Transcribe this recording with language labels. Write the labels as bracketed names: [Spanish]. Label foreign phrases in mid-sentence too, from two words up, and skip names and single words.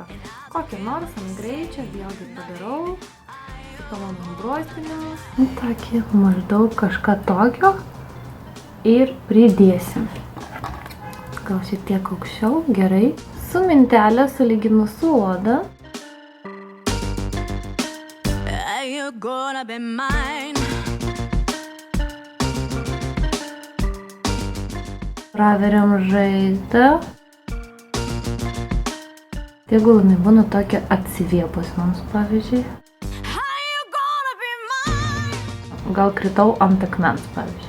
[Lithuanian] Kokį nors ant greičio vėlgi padarau su tavo nubrozdinimu. Tokį maždaug kažką tokio. ir pridėsim. gal šiek tiek aukščiau, gerai. Su mintelė sulyginu su oda. [English] You're gonna be mine. [Lithuanian] Praveriam žaizdą. Tegul jinai būna tokia atsiviepus mums, pavyzdžiui. Gal kritau ant akmens, pavyzdžiui.